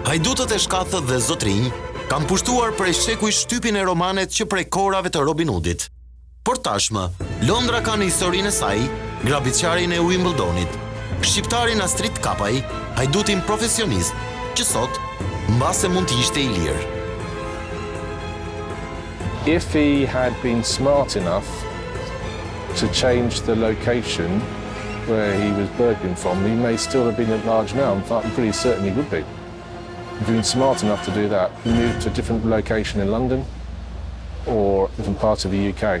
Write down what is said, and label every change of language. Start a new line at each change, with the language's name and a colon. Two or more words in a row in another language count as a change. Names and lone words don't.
Albanian: Hajdutët e shkathët dhe zotrinj kanë pushtuar prej sheku i shtypin e romanet që prej korave të Robin Hoodit. Por tashmë, Londra ka në historinë e saj grabitqarin e Wimbledonit, shqiptarin Astrit Kapaj, hajdutin profesionist, që sot mbase mund të ishte i lirë.
English: If he had been smart enough to change the location where he was burgling from, he may still have been at large now. I'm pretty certain he would be. If he'd been smart enough to do that, he moved to a different location in London or different parts of the UK.